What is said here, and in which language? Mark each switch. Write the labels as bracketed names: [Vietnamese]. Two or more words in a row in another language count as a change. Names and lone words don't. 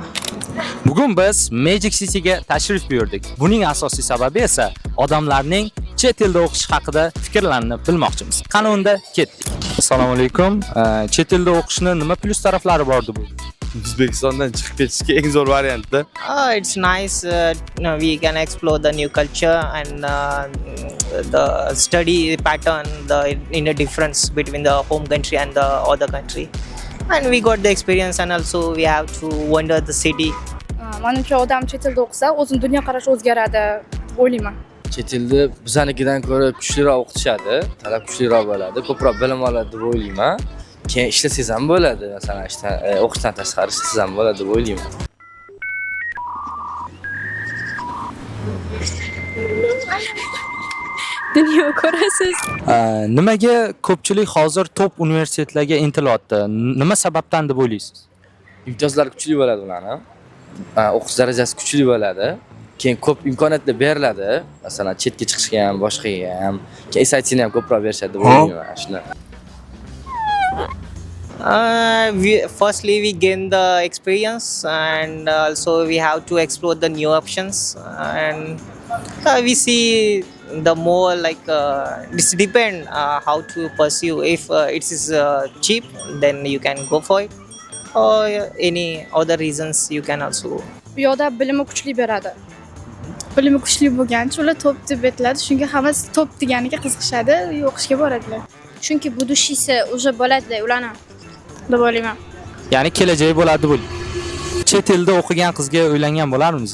[Uzbek] Bugun biz Magic City'ga tashrif buyurdik. Buning asosiy sababi esa odamlarning chet elda o'qish haqida fikrlarini bilmoqchimiz. Qani unda ketdik. Assalomu alaykum. Chet elda o'qishning nima plus taraflari bor deb o'ylaysiz? O'zbekistondan chiqib ketishga eng zo'r variantda. [English] It's nice. We can explore the new culture and the study pattern, the inner difference between the home country and the other country. And we got the experience, and also we have to wander the city. [Uzbek] Menimcha odam chet elda o'qisa, o'zini dunyoqarashi o'zgaradi deb o'ylayman. Chet elda bizanikidan ko'ra kuchliroq o'qitishadi, talab kuchliroq bo'ladi, ko'proq bilim oladi deb o'ylayman. Keyin ishlasangiz ham bo'ladi, masalan, o'qishdan tashqari ishlasangiz ham bo'ladi deb o'ylayman. Dunyo ko'rasiz. Nimaga ko'pchilik hozir top universitetlarga intilyapti? Nima sababdan deb o'ylaysiz? Imtiyozlar kuchli bo'ladi ularning. O'qish darajasi kuchli bo'ladi. Keyin ko'p imkoniyatlar beriladi. Masalan, chetga chiqishga ham, boshqaga ham. Keyin SAT-ni ham ko'proq berishadi deb o'ylayman shular. [English] Firstly, we gain the experience, and also we have to explore the new options. And we see the more like this depend how to pursue. If it is cheap, then you can go for it, or any other reasons you can also. [Uzbek] Bu yoqda bilimi kuchli beradi. Bilimi kuchli bo'lgancha ular top deb aytiladi. Shunga hamma top deganiga qiziqishadi, o'qishga boradilar. Chunki [Russian] будущийся уже [Uzbek] bo'ladi ularni deb o'ylayman. Ya'ni kelajagi bo'ladi deb o'ylaysiz. Chet elda o'qigan qizga uylangan bo'larmisiz?